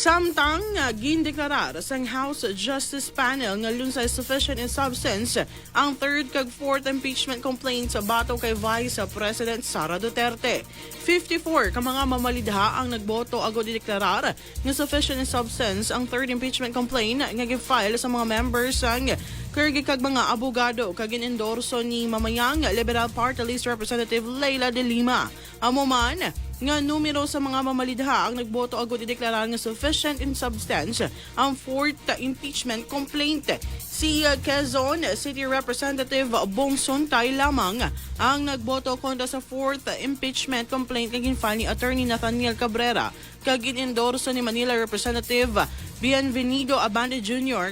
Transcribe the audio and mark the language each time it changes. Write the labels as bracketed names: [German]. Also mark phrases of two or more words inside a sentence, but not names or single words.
[Hiligaynon] Samtang gindeklarar sang House Justice Panel nga lunsay [English] sufficient in substance [Hiligaynon] ang [English] third [Hiligaynon] kag [English] fourth impeachment complaint [Hiligaynon] sa bato kay Vice President Sara Duterte. 54 ka mga mamalidha ang nagboto agod ideklarar nga [English] sufficient in substance [Hiligaynon] ang [English] third impeachment complaint [Hiligaynon] nga gi-file sa mga members sang Kirgi kag mga abogado kag endorso ni mamayang Liberal Party List Representative Leila de Lima. Amo man nga numero sa mga mamalidha ang nagboto agod ideklarar nga [English] sufficient in substance [Hiligaynon] ang [English] fourth impeachment complaint. [Hiligaynon] Si Quezon City Representative Bong Sontay lamang ang nagboto kontra sa [English] fourth impeachment complaint [Hiligaynon] kag ginfile ni Attorney Nathaniel Cabrera kag ginendorso ni Manila Representative Bienvenido Abante Jr.